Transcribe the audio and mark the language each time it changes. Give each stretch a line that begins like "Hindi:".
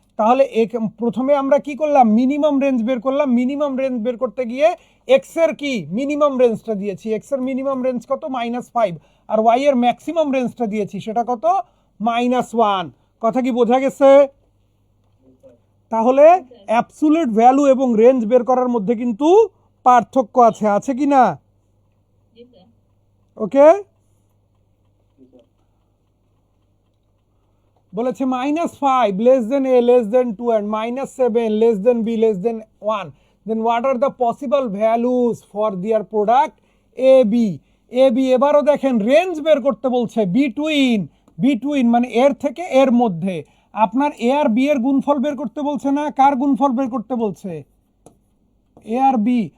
Bangla: তাহলে প্রথমে আমরা কি করলাম, মিনিমাম রেঞ্জ বের করলাম, মিনিমাম রেঞ্জ বের করতে গিয়ে এক্স এর কি মিনিমাম রেঞ্জটা দিয়েছি, এক্স এর মিনিমাম রেঞ্জ কত -5, আর ওয়াই এর ম্যাক্সিমাম রেঞ্জটা দিয়েছি সেটা কত -1। কথা কি বোঝা গেছে? তাহলে অ্যাবসুলেট ভ্যালু এবং রেঞ্জ বের করার মধ্যে কিন্তু পার্থক্য আছে, আছে কি না? ওকে, বলেছে
English: -5 less than a less than 2 and -7 less than b less than 1, then what are the possible values for their product a b, a b।
Bangla: এবারও দেখেন রেঞ্জ বের করতে বলছে বিটুইন, বিটুইন মানে এর থেকে এর মধ্যে, আপনার এ আর বি এর গুণফল বের করতে বলছে না, কার গুণফল বের করতে বলছে এ আর বি।